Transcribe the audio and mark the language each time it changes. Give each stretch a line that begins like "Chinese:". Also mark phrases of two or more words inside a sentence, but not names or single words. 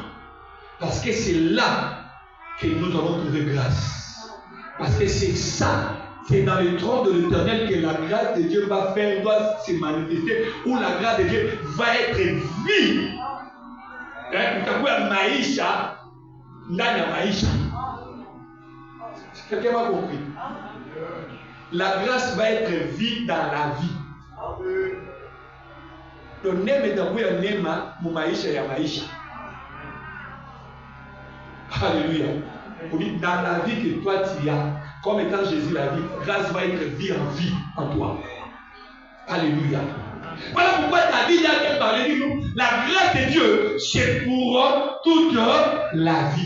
French: Parce que c'est là que nous allons trouver grâce. Parce que c'est ça, c'est dans le trône de l'Éternel que la grâce de Dieu va faire, doit se manifester, où la grâce de Dieu va être vive.
Swahili: Maïcha, ndani ya maïcha.
French: Quelqu'un m'a compris? La grâce va être vive dans la vie.
Swahili: Le nema itakuwa nema mu maisha ya maisha.
French: Alléluia. Dans la vie que toi tu as, comme étant Jésus la vie, grâce va être vie en toi. Alléluia. Voilà pourquoi David a parlé de nous. La grâce de Dieu, c'est pour toute la vie.